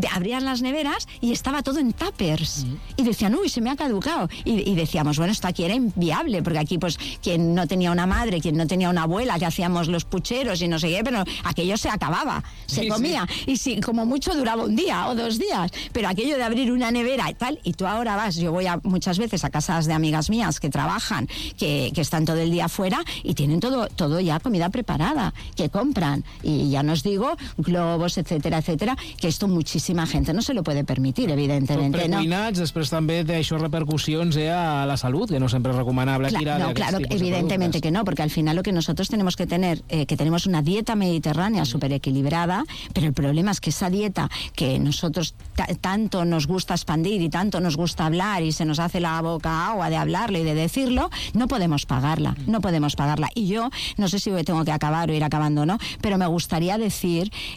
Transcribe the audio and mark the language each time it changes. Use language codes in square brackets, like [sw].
[es] Abrían las neveras y estaba todo en tuppers, y decían, uy, se me ha caducado, y decíamos, bueno, esto aquí era inviable, porque aquí pues quien no tenía una madre, quien no tenía una abuela, que hacíamos los pucheros y no sé qué, pero aquello se acababa, se comía, y si como mucho duraba un día o dos días, pero aquello de abrir una nevera tal, y tú ahora vas, yo voy muchas veces a casas de amigas mías que trabajan, que están todo el día fuera y tienen todo ya comida preparada, que compran, y ya nos digo, globos, etcétera, etcétera, que esto muchísima gente no se lo puede permitir, evidentemente. [ca] Tot precuinats, ¿no? Després també té això repercussions a la salut, que no sempre és recomanable tirar d'aquests tipus de productes. [es] Claro, evidentemente que no, porque al final lo que nosotros tenemos que tener, que tenemos una dieta mediterránea súper equilibrada, pero el problema es que esa dieta que nosotros tanto nos gusta expandir y tanto nos gusta hablar y se nos hace la boca agua de hablarlo y de decirlo, no podemos pagarla. Y yo, no sé si tengo que acabar o ir acabando o no, pero me gustaría decir